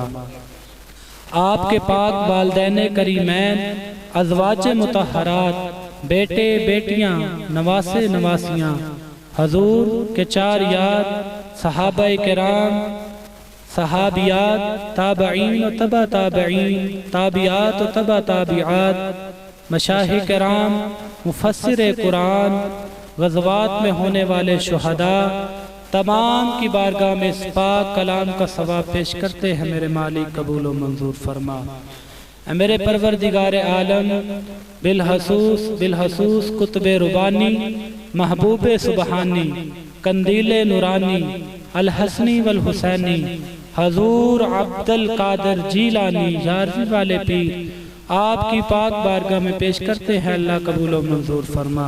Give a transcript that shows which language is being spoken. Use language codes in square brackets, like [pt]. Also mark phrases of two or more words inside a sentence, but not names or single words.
[ur] آپ کے پاک والدین کریمین، ازواج مطہرات، بیٹے بیٹیاں، نواسے نواسیاں، حضور کے 4 یار صحابہ کرام، صحابیات، تابعین و تبع تابعین، تابعات و تبع تابعات، مشایخ کرام، مفسر قرآن، غزوات میں ہونے والے شہداء، تمام کی بارگاہ میں اس پاک کلام کا ثواب پیش کرتے ہیں میرے مالک قبول و منظور فرما۔ اے میرے پروردگار عالم، بالخصوص قطب ربانی، محبوب سبحانی، قندیل نورانی، الحسنی والحسینی، حضور عبد القادر جیلانی یارویں والے پیر، آپ کی پاک بارگاہ میں پیش کرتے ہیں، اللہ قبول و منظور فرما۔